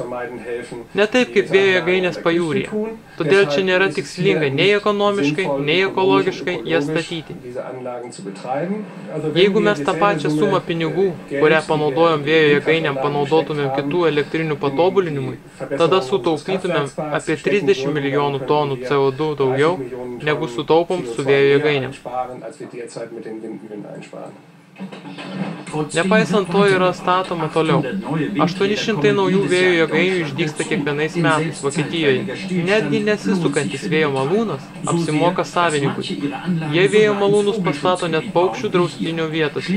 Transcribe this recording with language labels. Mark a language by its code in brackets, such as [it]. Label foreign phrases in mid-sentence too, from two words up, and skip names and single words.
[lt] Ne taip kaip vėjo jėgainės pajūryje. Todėl čia nėra tikslinga nei ekonomiškai, nei ekologiškai jas statyti. Jeigu mes tą pačią sumą pinigų, kurią panaudojom vėjo jėgainėm, panaudotumėm kitų elektrinių patobulinimui, tada sutaupytumėm apie 30 milijonų tonų CO2 daugiau, negu sutaupom su vėjo jėgainėm. [de] als wir derzeit mit den Windmühlen einsparen. [lt] Nepaisant to yra statoma toliau. 800 naujų vėjo jėgainių išdygsta kiekvienais metais Vokietijoje. Netgi nesisukantis vėjo malūnas apsimoka savininkui. Jie vėjo malūnus pastato net paukščių draustinio vietose.